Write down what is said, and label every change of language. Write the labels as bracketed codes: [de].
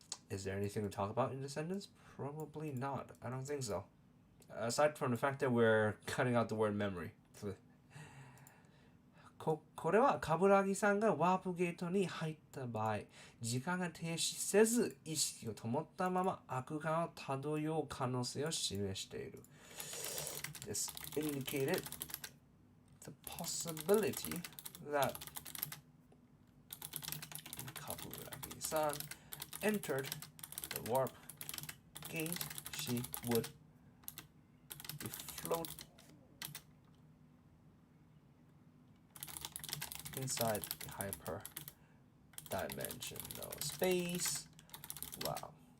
[en] Is there anything to talk about in the sentence? Probably not. I don't think so. Aside from the fact that we're cutting out the word memory. [ja] これは冠城さんがワープゲートに入った場合、時間が停止せず意識を保ったまま悪間を漂う可能性を示している。 [en] This indicated the possibility that 冠城さん entered the warp gate, she would be float inside the hyper-dimensional space. Wow.